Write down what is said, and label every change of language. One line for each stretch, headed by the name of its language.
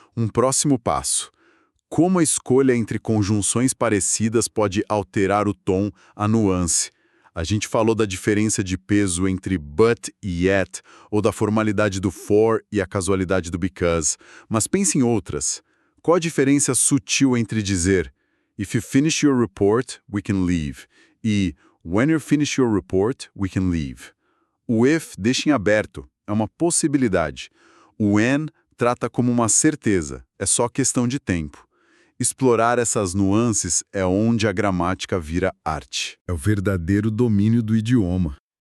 Portuguese: Um próximo passo. Como a escolha entre conjunções parecidas pode alterar o tom, a nuance. A gente falou da diferença de peso entre but e yet, ou da formalidade do for e a casualidade do because. Mas pense em outras. Qual a diferença sutil entre dizer
English: "If you finish your report, we can leave" e "When you finish your report, we can leave"?
Portuguese: O if deixa em aberto, é uma possibilidade. O when trata como uma certeza, é só questão de tempo. Explorar essas nuances é onde a gramática vira arte. É o verdadeiro domínio do idioma.